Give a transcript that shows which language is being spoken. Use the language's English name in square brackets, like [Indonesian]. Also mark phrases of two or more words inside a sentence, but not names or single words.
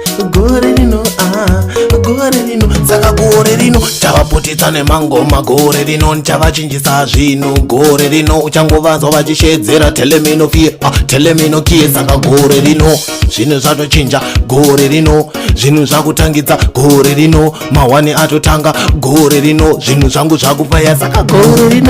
[Shona] Gore rino, ah, gore rino. Saka gore rino, chavaputitsa nemangoma gore rino, nchavachinjisa zvinhu gore rino, uchangovazwa vachishedzera, [English] "Tell me no fear, ah, tell me no care." [Shona] Saka gore rino, zvinhu zvatochinja gore rino, zvinhu zvakutangidza gore rino, mahwani atotanga gore rino, zvinhu zvangu zvakufaya, saka gore